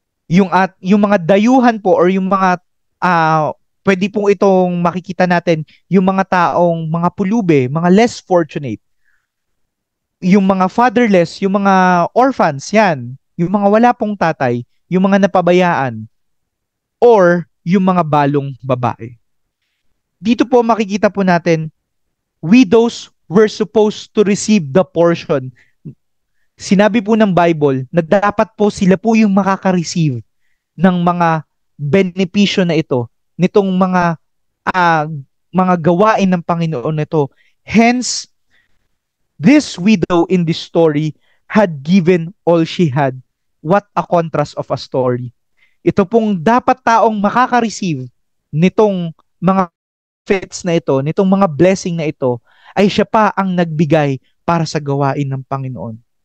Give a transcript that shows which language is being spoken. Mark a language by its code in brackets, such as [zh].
[tl] Yung mga dayuhan po or yung mga pwede pong itong makikita natin, yung mga taong mga pulube, mga less fortunate, yung mga fatherless, yung mga orphans, yan, yung mga wala pong tatay, yung mga napabayaan, or yung mga balong babae. Dito po makikita po natin, [en] widows were supposed to receive the portion. [tl] Sinabi po ng Bible na dapat po sila po yung makaka-receive ng mga benepisyo na ito, nitong mga gawain ng Panginoon nito. [en] Hence, this widow in this story had given all she had. What a contrast of a story. [tl] Ito pong dapat taong makaka-receive nitong mga benefits na ito, nitong mga blessing na ito, ay siya pa ang nagbigay para sa gawain ng Panginoon.